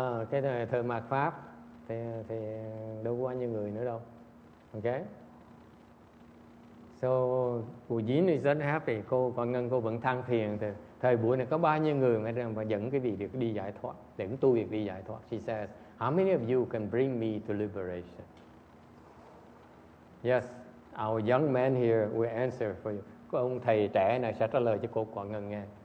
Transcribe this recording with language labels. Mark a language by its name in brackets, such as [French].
[Vietnamese] Cái này thời mạt pháp thì đâu có bao nhiêu người nữa đâu. Okay. So cô Dín is rất happy. Cô Ngân cô vẫn than phiền thời buổi này có bao nhiêu người mà dẫn cái vị được đi giải thoát, dẫn tu việc đi giải thoát. [English] She says, how many of you can bring me to liberation? Yes, our young man here will answer for you. [Vietnamese] Có ông thầy trẻ này sẽ trả lời cho cô Quảng Ngân nghe.